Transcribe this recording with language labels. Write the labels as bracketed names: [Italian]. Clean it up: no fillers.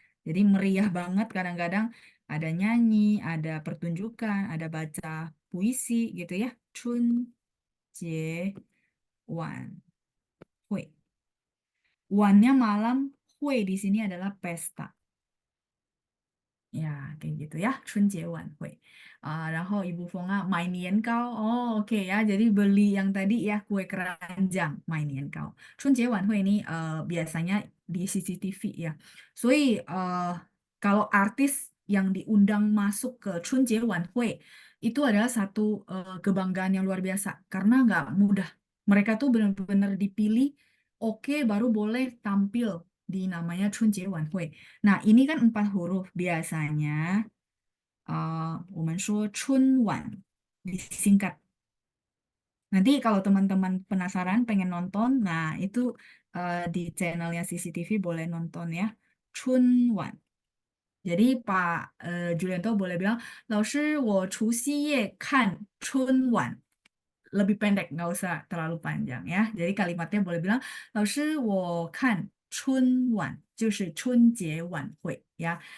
[Indonesian] Jadi meriah banget, kadang-kadang ada nyanyi, ada pertunjukan, ada baca puisi gitu ya. [Chinese] 春节晚会. [Indonesian] Wannya malam, hui di sini adalah pesta. Ya, kayak gitu ya, 春节晚会. [Chinese] 然后 Ibu Fonga 买年糕. [Indonesian] Oh, oke ya. Jadi beli yang tadi ya, kue keranjang, 买年糕. 春节晚会 ini biasanya di CCTV ya. 所以 kalau artis yang diundang masuk ke 春节晚会 itu adalah satu kebanggaan yang luar biasa karena nggak mudah. Mereka tuh benar-benar dipilih, oke, baru boleh tampil di namanya 春节晚会. Nah, ini kan 4 huruf. Biasanya, [Chinese] 我们说春晚 [Indonesian] disingkat. Nanti kalau teman-teman penasaran pengen nonton, nah itu di channelnya CCTV boleh nonton ya. Chunwan. Jadi Pak Julianto boleh bilang, [Chinese] 老师,我除夕夜看春晚. [Indonesian] Lebih pendek, nggak usah terlalu panjang ya. Jadi kalimatnya boleh bilang, [Chinese] 老师,我看春晚,就是春节晚会 ya.